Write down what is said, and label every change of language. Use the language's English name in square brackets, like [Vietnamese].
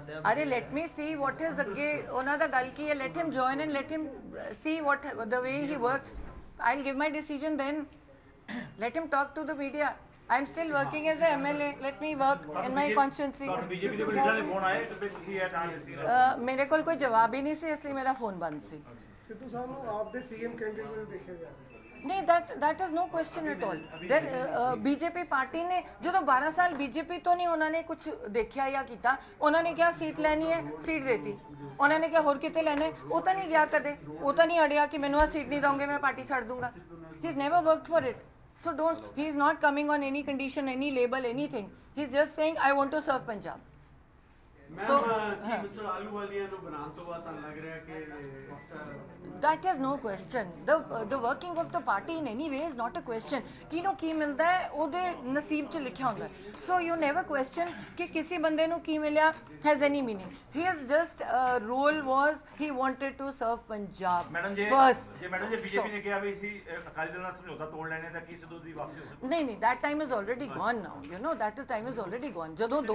[English] ਅਰੇ let me see what is [Punjabi] ਅੱਗੇ ਉਹਨਾਂ ਦਾ ਗੱਲ ਕੀ ਹੈ [English] Let him join and let him see what the way he works I will give my decision then let him talk to the media I'm still working as a MLA. Let me work in my constituency. [Punjabi] BJP ਦੇ ਲੀਡਰਾਂ ਦੇ phone ਆਏ ਤੇ ਤੁਸੀਂ ਇਹ ਨਾਲ receive ਮੇਰੇ ਕੋਲ ਕੋਈ ਜਵਾਬ ਹੀ ਨਹੀਂ ਸੀ ਇਸ ਲਈ ਮੇਰਾ ਫੋਨ ਬੰਦ ਸੀ ਸਿੱਧੂ ਸਾਹਿਬ ਨੂੰ ਆਪ ਦੇ ਸੀਐਮ ਕੈਂਡੀਡੇਟ ਦੇਖਿਆ ਗਿਆ ਨਹੀਂ [English] that is no question at all [Punjabi] there BJP party ਨੇ ਜਦੋਂ 12 ਸਾਲ BJP ਤੋਂ ਨਹੀਂ ਉਹਨਾਂ ਨੇ ਕੁਝ ਦੇਖਿਆ ਜਾਂ ਕੀਤਾ ਉਹਨਾਂ ਨੇ ਕਿਹਾ ਸੀਟ ਲੈਣੀ ਹੈ ਸੀਟ ਦੇਤੀ ਉਹਨਾਂ ਨੇ ਕਿਹਾ ਹੋਰ ਕਿਤੇ ਲੈਣਾ ਉਹ ਤਾਂ ਨਹੀਂ ਗਿਆ ਕਦੇ ਉਹ ਤਾਂ ਨਹੀਂ ਅੜਿਆ ਕਿ ਮੈਨੂੰ ਆ ਸੀਟ ਨਹੀਂ ਦੋਗੇ ਮੈਂ ਪਾਰਟੀ ਛੱਡ ਦੂੰਗਾ [English] he has never worked for it so he is not coming on any condition any label anything he's just saying I want to serve Punjab so Mr. [Punjabi] Ahluwalia ਨੂੰ ਬਣਾਉਣ ਤੋਂ ਬਾਅਦ ਤੁਹਾਨੂੰ ਲੱਗ ਰਿਹਾ ਕਿ [English] that is no question the working of the party in any way is not a question [Punjabi] ਕਿਹਨੂੰ ਕੀ ਮਿਲਦਾ ਹੈ ਉਹਦੇ ਨਸੀਬ 'ਚ ਲਿਖਿਆ ਹੁੰਦਾ [English] so you never question [Punjabi] ਕਿ ਕਿਸੇ ਬੰਦੇ ਨੂੰ ਕੀ ਮਿਲਿਆ [English] has any meaning his just role was he wanted to serve Punjab first [Punjabi] ਜੇ ਮੈਡਮ ਜੇ ਬੀਜੇਪੀ ਨੇ ਕਿਹਾ ਵੀ ਸੀ ਅਕਾਲੀ ਦਲ ਨਾਲ ਸਮਝੌਤਾ ਤੋੜ ਲੈਣੇ ਤਾਂ ਕੀ ਸਿੱਧੂ ਦੀ ਵਾਪਸੀ ਹੋ ਸਕਦੀ [English] ਨਹੀਂ that time is already gone now you know that time is already gone [Punjabi] ਜਦੋਂ ਦੋ